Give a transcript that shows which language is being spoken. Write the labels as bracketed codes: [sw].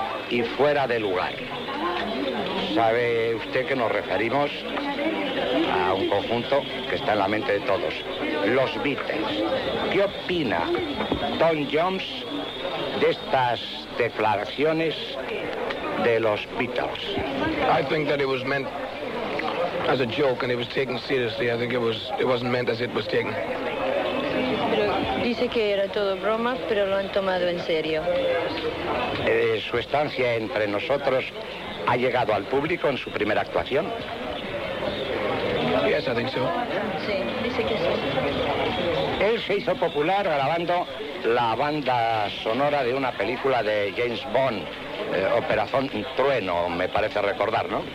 [es] y fuera de lugar. ¿Sabe usted que nos referimos a un conjunto que está en la mente de todos? Los Beatles. ¿Qué opina Tom Jones de estas declaraciones de los Beatles? [en] I think that it was meant as a joke and it was taken seriously. I think it wasn't meant as it was taken. [es] Dice que era todo broma, pero lo han tomado en serio. ¿Su estancia entre nosotros ha llegado al público en su primera actuación? [en] Yes, I think so. [es] Sí, dice que sí. Él se hizo popular grabando la banda sonora de una película de James Bond, Operación Trueno, me parece recordar, ¿no?